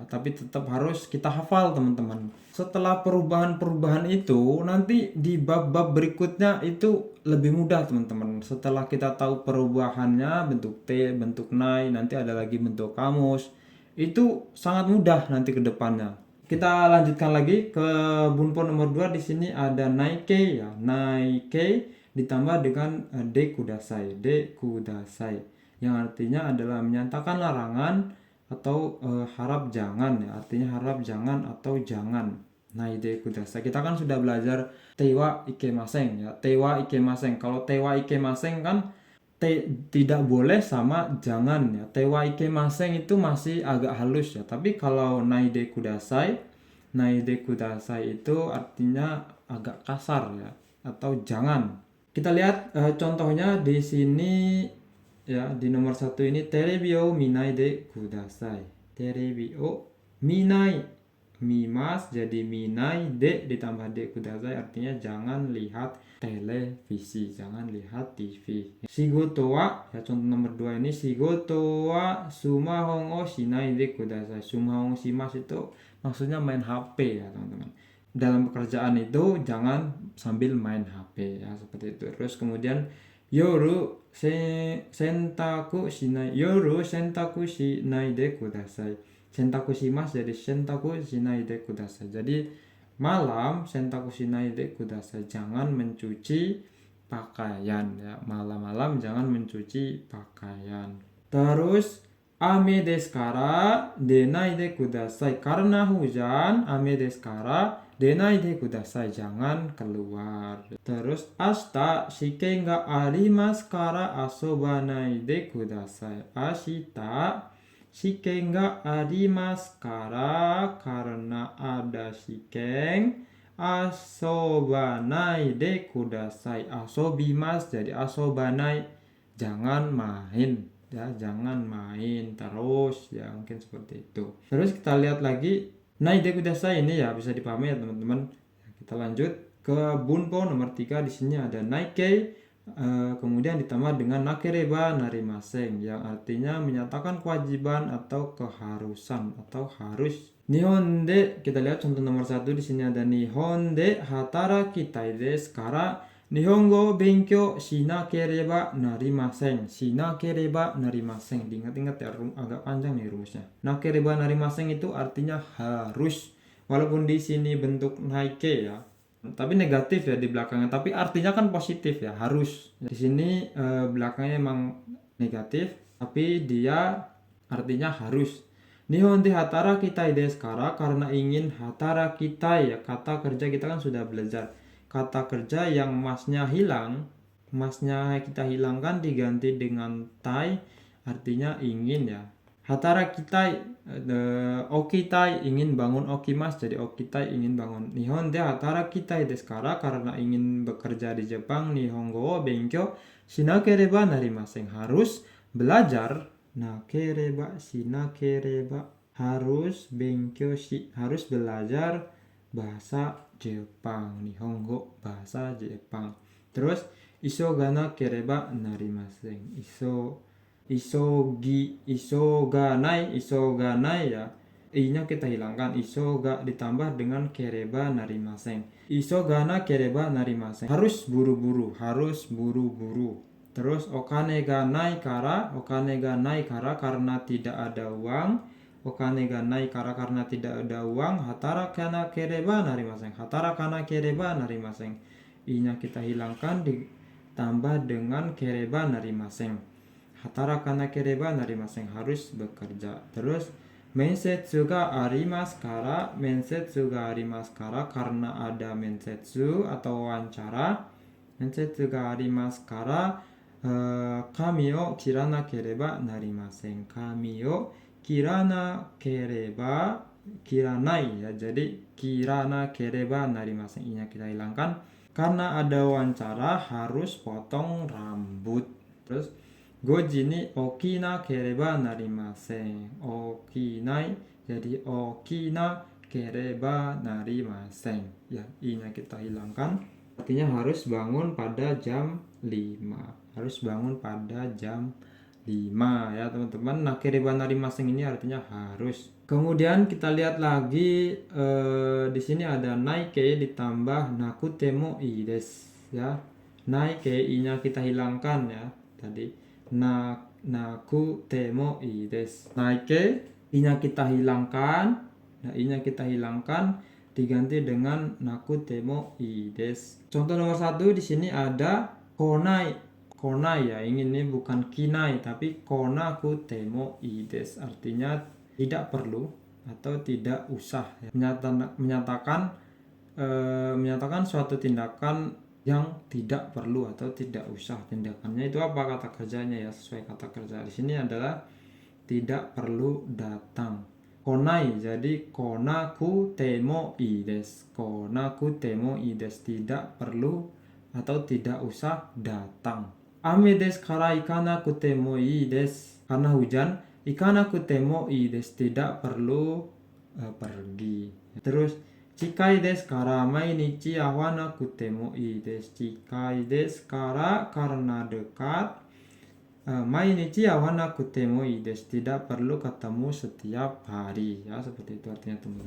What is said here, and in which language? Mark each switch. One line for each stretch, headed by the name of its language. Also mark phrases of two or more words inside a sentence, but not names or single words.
Indonesian: Tapi tetap harus kita hafal teman-teman. Setelah perubahan-perubahan itu nanti di bab-bab berikutnya itu lebih mudah teman-teman. Setelah kita tahu perubahannya bentuk T, bentuk nai, nanti ada lagi bentuk kamus. Itu sangat mudah nanti ke depannya. Kita lanjutkan lagi ke bunpo nomor 2. Di sini ada naike ya. Naike ditambah dengan
Japanese: でください. でください
Indonesian: yang artinya adalah menyatakan larangan atau harap jangan ya. Artinya harap jangan atau jangan.
Japanese: ないでください.
Indonesian: Kita kan sudah belajar
Japanese: てはいけません
Indonesian: ya.
Japanese: てはいけません.
Indonesian: Kalau
Japanese: てはいけません
Indonesian: kan tidak boleh sama jangan ya.
Japanese: てはいけません
Indonesian: itu masih agak halus ya. Tapi kalau
Japanese: ないでください
Indonesian: itu artinya agak kasar ya, atau jangan. Kita lihat contohnya di sini ya, di nomor 1 ini
Japanese: テレビを見ないでください. テレビを見ない,
Indonesian: mimas jadi minai, de ditambah
Japanese: でください
Indonesian: artinya jangan lihat televisi, jangan lihat TV.
Japanese: 仕事は ya,
Indonesian: contoh nomor 2 ini
Japanese: 仕事はスマホをしないでください. スマホします
Indonesian: itu maksudnya main HP ya teman-teman. Dalam pekerjaan itu jangan sambil main HP ya, seperti itu. Terus kemudian
Japanese: 夜洗濯しない、夜洗濯しないでください. 洗濯します jadi 洗濯しないでください.
Indonesian: Jadi malam
Japanese: 洗濯しないでください,
Indonesian: jangan mencuci pakaian ya. Malam-malam jangan mencuci pakaian.
Japanese: Terus 雨ですから出ないでください.
Indonesian: Karena hujan,
Japanese: 雨ですから出ないでください.
Indonesian: Jangan keluar.
Japanese: Terus 明日試験がありますから遊ばないでください. 明日試験がありますから,
Indonesian: karena ada shiken,
Japanese: 遊ばないでください.
Indonesian: Asobimasu jadi asobanai, jangan main. Ya, jangan main terus, ya mungkin seperti itu. Terus kita lihat lagi
Japanese: ないでください
Indonesian: ini ya bisa dipahami ya teman-teman. Kita lanjut ke bunpo nomor 3. Di sini ada naike, kemudian ditambah dengan
Japanese: なければなりません,
Indonesian: yang artinya menyatakan kewajiban atau keharusan atau harus.
Japanese: 日本で,
Indonesian: kita lihat contoh nomor 1. Di sini ada
Japanese: 日本で働きたいですから日本語勉強しなければなりません. しなければなりません.
Indonesian: Diingat-ingat ya, agak panjang nih rumusnya.
Japanese: なければなりません
Indonesian: itu artinya harus. Walaupun di sini bentuk naike ya, tapi negatif ya di belakangnya. Tapi artinya kan positif ya, harus. Di sini belakangnya emang negatif, tapi dia artinya harus.
Japanese: 日本で働きたいですから,
Indonesian: karena ingin hatarakitai ya. Kata kerja kita kan sudah belajar. Kata kerja yang masnya hilang, masnya kita hilangkan diganti dengan tai, artinya ingin ya. Hatarakitai, okitai, ingin bangun, okimas jadi okitai, ingin bangun.
Japanese: 日本で働きたいですから,
Indonesian: karena ingin bekerja di Jepang,
Japanese: 日本語を勉強しなければなりません,
Indonesian: harus belajar,
Japanese: なければしなければ, harus 勉強し,
Indonesian: harus belajar bahasa Jepang, nihongo bahasa Jepang.
Japanese: Terus 急がなければなりません. 急がないや.
Indonesian: I-nya kita hilangkan, isoga ditambah dengan
Japanese: ければなりません. 急がなければなりません.
Indonesian: Harus buru-buru, harus buru-buru.
Japanese: Terus お金がないから,
Indonesian: karena tidak ada uang.
Japanese: お金がないから,
Indonesian: karena tidak ada uang.
Japanese: 働かなければなりません。働かなければなりません.
Indonesian: I-nya kita hilangkan ditambah dengan
Japanese: ければなりません. 働かなければなりません,
Indonesian: harus bekerja.
Japanese: Terus 面接がありますから、面接がありますから, mensetsu ga arimasu kara,
Indonesian: karena ada mensetsu atau wawancara.
Japanese: 面接がありますから、髪を切らなければなりません. 髪を切らない
Indonesian: ya, jadi
Japanese: 切らなければなりません,
Indonesian: i-nya kita hilangkan karena ada wawancara, harus potong rambut.
Japanese: Terus 五時に起きなければなりません. 起きない jadi 起きなければなりませんや,
Indonesian: i-nya kita hilangkan, artinya harus bangun pada jam 5. Harus bangun pada jam 5 ya teman-teman.
Japanese: なければなりません
Indonesian: ini artinya harus. Kemudian kita lihat lagi di sini ada naike ditambah
Japanese: なくてもいいです
Indonesian: ya. Naike, i-nya kita hilangkan ya tadi.
Japanese: なくてもいいです.
Indonesian: Naike, i-nya kita hilangkan. Nah, i-nya kita hilangkan diganti dengan
Japanese: なくてもいいです.
Indonesian: Contoh nomor 1 di sini ada konai. Konai ya, ini bukan kinai tapi
Japanese: 来なくてもいいです,
Indonesian: artinya tidak perlu atau tidak usah ya. Menyatakan suatu tindakan yang tidak perlu atau tidak usah. Tindakannya itu apa kata kerjanya ya, sesuai kata kerja. Di sini adalah tidak perlu datang.
Japanese: 来ない jadi 来なくてもいいです. 来なくてもいいです,
Indonesian: tidak perlu atau tidak usah datang.
Japanese: 雨ですから行かなくてもいいです.
Indonesian: Karena hujan,
Japanese: 行かなくてもいいです,
Indonesian: tidak perlu pergi.
Japanese: Terus 近いですから毎日会わなくてもいいです. 近いですから,
Indonesian: karena dekat.
Japanese: 毎日会わなくてもいいです,
Indonesian: tidak perlu ketemu setiap hari ya, seperti itu artinya teman-teman.